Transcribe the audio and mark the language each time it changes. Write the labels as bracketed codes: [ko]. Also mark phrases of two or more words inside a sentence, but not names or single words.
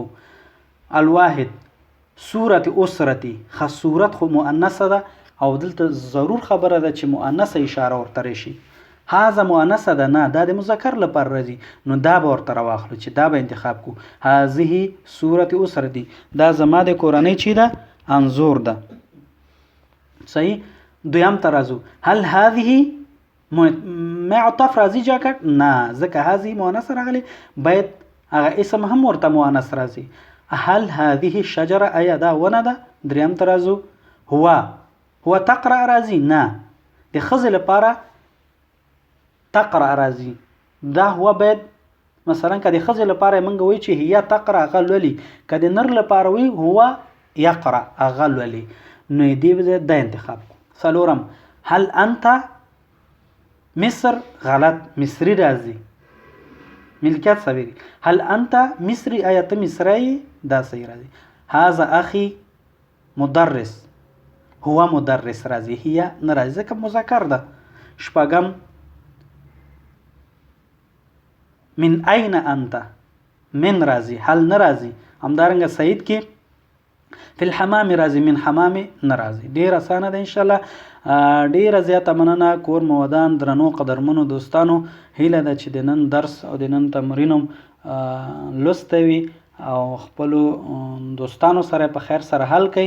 [ar] الواحد صورت اسرتی، [ps] ښه صورت خو مؤنثه ده او دلته ضرور خبره ده چې مؤنثه اشاره ورته راشي. هذا مؤنثه ده، نه دا د مذکر لپاره راځي، نو دا به ورته راواخلو چې دا به انتخاب کو. [ar] هذه صورت اسرتی، [ps] دا زما د کورنۍ چې ده انظور ده. صحیح. دویم ترازو [ar] هل هذه معطف [ps] راځي جاکټ؟ نه، ځکه هذه مؤنث راغلی، باید هغه اسم هم ورته مؤنث راځي. [ar] هل هذه الشجره، [ps] آیا دا ونه ده؟ دریم ترازو [ar] هو تقرأ [ps] راځي؟ نه، د ښځې لپاره تقرأ راځي. دا هو باید مثلا که د ښځې لپاره موږ وایو چې [ar] هي تقرأ، [ps] هغه لولي. که د نر لپاره وایو [ar] هو یقرأ، [ps] هغه لولي. نو دې به دا انتخاب کو. څلورم [ar] هل انت مصر، [ps] غلط، مصری راځي، ملکیت صبری. [ar] هل انت مصری، [ps] آیا ته مصری؟ دا صحیح راځي. [ar] هذا اخي مدرس، هو مدرس [ps] راځي، هي نه راځي ځکه مذکر ده. شپږم [ar] من اين انت، [ps] من راځي، هل نه راځي. همدارنګه سعید کې [ar] فی الحمام [ps] راځي، [ar] من حمام [ps] نه راځي. ډیر اسانه ده [ar] ان شاء الله. [ps] ډیره زیاته مننه کور مودان درنو قدرمنو دوستانو. هیله ده چې د نن درس او د نن تمرینم لوستی وي او خپلو دوستانو سره په خیر سره حل کړئ.